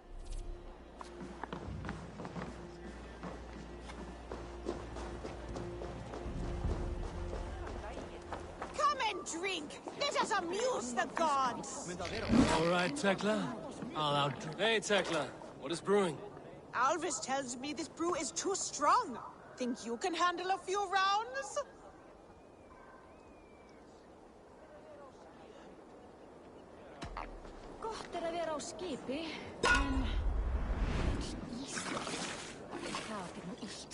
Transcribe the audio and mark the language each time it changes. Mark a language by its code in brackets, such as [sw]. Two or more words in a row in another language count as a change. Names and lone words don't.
[en] Drink! Let us amuse the gods! All right, Tekla. I'll outdrink. Hey, Tekla. What is brewing? Alvis tells me this brew is too strong. Think you can handle a few rounds? [is] Gott að vera á skipi, en... Ís. Það nú illt.